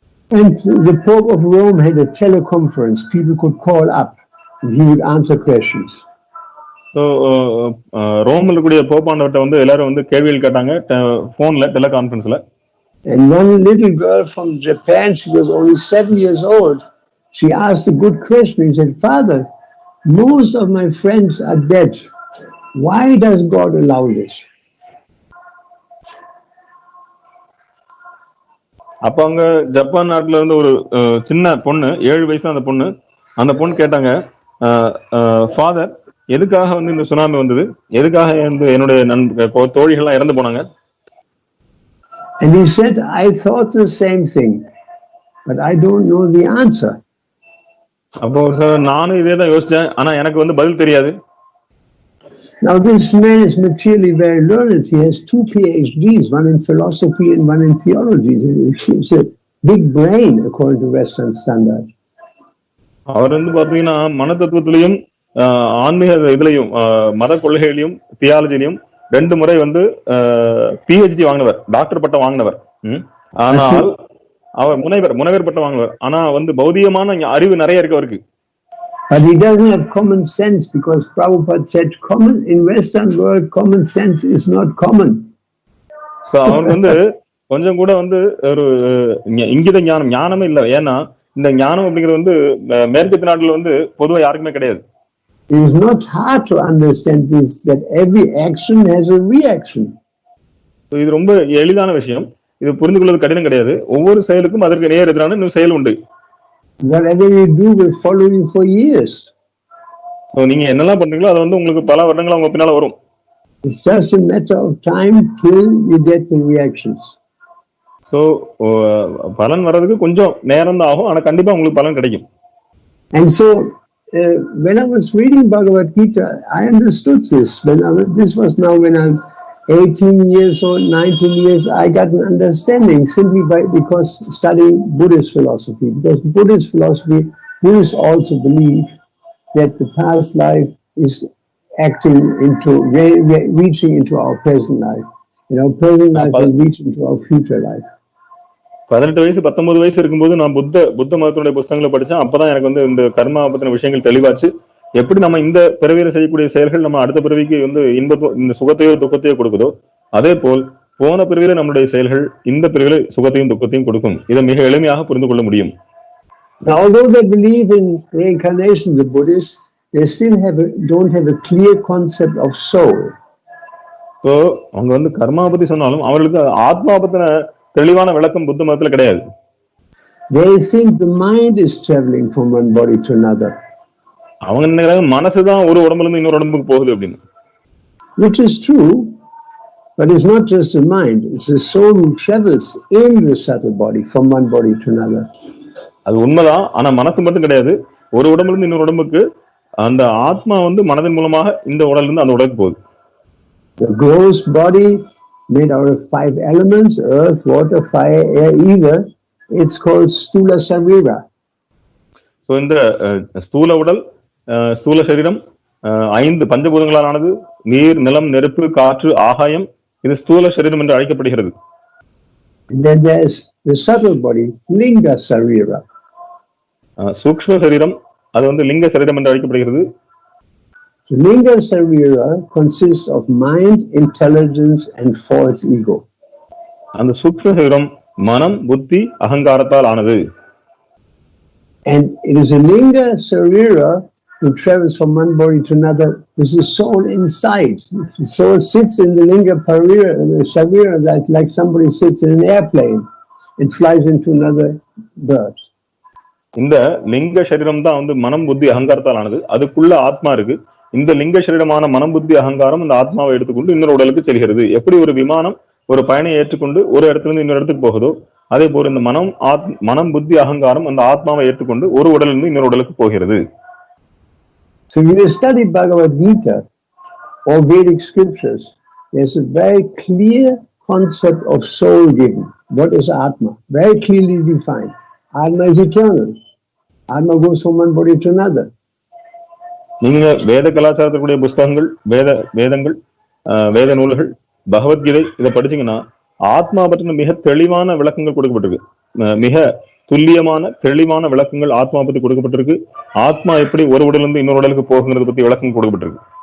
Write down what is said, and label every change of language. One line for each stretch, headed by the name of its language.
English: And the Pope of Rome had a teleconference. People could call up and he would answer questions.
Tamil: So ரோம்ல இருக்கக்கூடிய போப்பாண்டவர்ட்ட வந்து எல்லாரும் வந்து கேள்விகள் கேட்டாங்க போன்ல, டெலிகான்ஃபரன்ஸ்ல.
English: And one little girl from Japan, she was only 7 years old. She asked a good question. He said, "Father, most of my friends are dead. Why does God allow this?"
Tamil: அப்ப அங்க Japan நாட்டுல இருந்து ஒரு சின்ன பொண்ணு, 7 வயசு அந்த பொண்ணு கேட்டாங்க, ஃபாதர், எதுக்காக வந்து இந்த சுனாமி வந்தது, எதுக்காக என்னுடைய தோழிகள்லாம் இறந்து போனாங்க?
English: And he said, "I thought the same thing, but I don't know the answer."
Tamil: அப்போ நானும் இதே தான் யோசிச்சேன், ஆனா எனக்கு வந்து பதில் தெரியாது.
English: Now this man is materially very learned. He has 2 PhDs, one in philosophy and one in theology. It's a big brain according to Western standard.
Tamil: அவர் வந்து பாத்தீங்கன்னா மன தத்துவத்திலையும் ஆன்மீக இதுலயும் மத கொள்கையிலையும் தியாலஜிலையும் 2 முறை வந்து PhD வாங்கினவர், டாக்டர் பட்டம் வாங்கினவர். ஆனால் அவர் முனைவர் பட்டம் வாங்கினவர். ஆனா வந்து பௌதிகமான அறிவு நிறைய இருக்கு அவருக்கு.
English: But he doesn't have common sense, because Prabhupada said in Western world common sense is not common.
Tamil: So அவருக்கு வந்து கொஞ்சம் கூட வந்து ஒரு இங்கித ஞானமே இல்லை. ஏன்னா இந்த ஞானம் அப்படிங்கிறது வந்து மேற்கத்திய நாட்டுல வந்து பொதுவா யாருக்குமே கிடையாது.
English: It is not hard to understand this, that every action has a reaction.
Tamil: இது ரொம்ப எளிதான விஷயம். இது புரிந்து கொள்வது கடினம் கிடையாது. ஒவ்வொரு செயலுக்கும் அதற்கு நேர் எதிரான இன்னும் செயல் உண்டு.
English: Whatever you do will follow you for years.
Tamil: நீங்க என்னெல்லாம் பண்றீங்களோ அது வந்து உங்களுக்கு பல வருடங்களா உங்க பின்னால வரும்.
English: It's just a matter of time till you get the reactions.
Tamil: So பலன் வர்றதுக்கு கொஞ்சம் நேரம் தான் ஆகும், ஆனா கண்டிப்பா உங்களுக்கு பலன் கிடைக்கும்.
English: And so when I was reading Bhagavad Gita, I understood this. This was now when I'm 18 years old, 19 years, I got an understanding simply because studying Buddhist philosophy. Because Buddhist philosophy, Buddhists also believe that the past life is acting into, reaching into our present life. Present life will reach into our future life.
Tamil: 18 வயசு 19 வயசு இருக்கும்போது நான் புத்த மதத்தினுடைய புத்தகங்களை படிச்சேன். அப்பதான் எனக்கு வந்து இந்த கர்மா பத்தின விஷயங்கள் தெளிவாச்சு. எப்படி நம்ம இந்த பிறவியில செய்யக்கூடிய செயல்கள் நம்ம அடுத்த பிறவிக்கு வந்து இந்த சுகத்தையோ துக்கத்தையோ கொடுக்குதோ, அதே போல் போன பிறவியில நம்மளுடைய செயல்கள் இந்த பிறவியில சுகத்தையும் துக்கத்தையும் கொடுக்கும். இதை மிக எளிமையாக புரிந்து கொள்ள முடியும்.
English: Now, although they believe in reincarnation, the Buddhists, they still don't have a clear concept of soul.
Tamil: So, அவங்க வந்து கர்மா பத்தி சொன்னாலும் அவர்களுக்கு ஆத்மா பத்தின தெளிவான விளக்கம் புத்த மதத்துல கிடையாது.
English: They think the mind is traveling from one body to another.
Tamil: அவங்க நினைக்கிறாங்க மனசுதான் ஒரு உடம்புல இருந்து இன்னொரு உடம்புக்கு போகுது அப்படின்னு.
English: Which is true, but it's not just the mind, it's the soul who travels in the subtle body from one body to another.
Tamil: அது உண்மைதான். ஆனா மனசு மட்டும் கிடையாது. ஒரு உடம்புல இருந்து இன்னொரு உடம்புக்கு அந்த ஆத்மா வந்து மனதின் மூலமாக இந்த உடல்ல இருந்து அந்த உடலுக்கு போகுது.
English: The gross body made out of 5 elements, earth, water, fire, air, ether, it's called stula sharira.
Tamil: So இந்த ஸ்தூல உடல், ஸ்தூல சரீரம் 5 பஞ்சபூதங்களால் ஆனது. நீர், நிலம், நெருப்பு, காற்று, ஆகாயம். இது ஸ்தூல சரீரம் என்று அழைக்கப்படுகிறது.
English: Then there's the subtle body, linga sharira.
Tamil: சூக்ஷ்ம சரீரம், அது வந்து லிங்க சரீரம் என்று அழைக்கப்படுகிறது.
English: Linga sharira consists of mind, intelligence and false ego.
Tamil: அந்த சூக்ஷ்ம சரீரம் மனம், புத்தி, அகங்காரத்தால் ஆனது.
English: And it is a linga sharira who travels from one body to another. This is soul inside. The soul sits in the linga sharira like somebody sits in an airplane and flies into another bird.
Tamil: இந்த லிங்க சரீரம் தான் வந்து மனம், புத்தி, அகங்காரத்தால் ஆனது. அதுக்குள்ள ஆத்மா இருக்கு. இந்த லிங்க சரீரமான மனம், புத்தி, அகங்காரம் இந்த ஆத்மாவை எடுத்துக்கொண்டு இன்னொரு உடலுக்கு செல்கிறது. எப்படி ஒரு விமானம் ஒரு பயணியை ஏற்றுக்கொண்டு ஒரு இடத்துல இருந்து இன்னொரு இடத்துக்கு போகுதோ, அதே போல இந்த மனம், புத்தி, அகங்காரம் அந்த ஆத்மாவை ஏற்றுக்கொண்டு ஒரு உடலில் இருந்து இன்னொரு உடலுக்கு போகிறது.
English: So when you study Bhagavad Gita or Vedic scriptures, there's a very clear concept of soul given. What is Atma? Very clearly defined. Atma is eternal. Atma goes from one body to another.
Tamil: நீங்க வேத கலாச்சாரத்துக்குரிய புஸ்தகங்கள், வேதங்கள், வேத நூல்கள், பகவத்கீதை இதை படிச்சீங்கன்னா ஆத்மா பற்றின மிக தெளிவான விளக்கங்கள் கொடுக்கப்பட்டிருக்கு. மிக துல்லியமான தெளிவான விளக்கங்கள் ஆத்மா பத்தி கொடுக்கப்பட்டிருக்கு. ஆத்மா எப்படி ஒரு உடலிருந்து இன்னொரு உடலுக்கு போகுங்கிறத பத்தி விளக்கம் கொடுக்கப்பட்டிருக்கு.